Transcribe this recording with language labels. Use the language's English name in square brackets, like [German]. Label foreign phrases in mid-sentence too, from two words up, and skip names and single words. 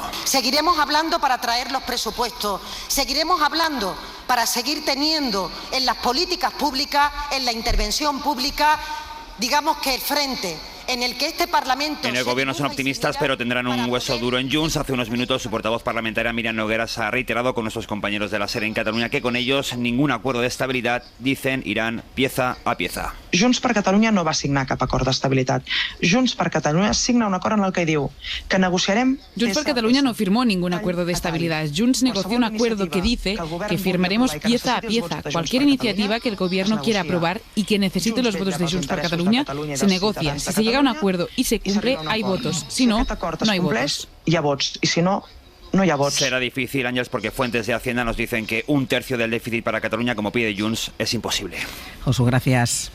[Spanish] Seguiremos hablando para traer los presupuestos, seguiremos hablando para seguir teniendo en las políticas públicas, en la intervención pública, digamos que el frente en el que este Parlamento... En el gobierno son optimistas, pero tendrán un hueso duro en Junts. Hace unos minutos su portavoz parlamentaria Míriam Nogueras ha reiterado con nuestros compañeros de la SER en Cataluña que con ellos ningún acuerdo de estabilidad, dicen, irán pieza a pieza. [Catalan] Junts per Catalunya no va signar cap acord d'estabilitat. Junts per Catalunya signa un acord en el que diu que negociarem... [Spanish] Junts per Catalunya no firmó ningún acuerdo de estabilidad. Junts negoció un acuerdo que dice que firmaremos pieza a pieza. Cualquier iniciativa que el gobierno quiera aprobar y que necesite los votos de Junts per Catalunya se negocia. Si se llega a un acuerdo y se cumple, hay votos. Si no, no hay votos. [Catalan] Hi ha vots. I si no, no hi ha vots. [Spanish] Será difícil, Ángeles, porque fuentes de Hacienda nos dicen que 1/3 del déficit para Cataluña, como pide Junts, es imposible. Josu, gracias.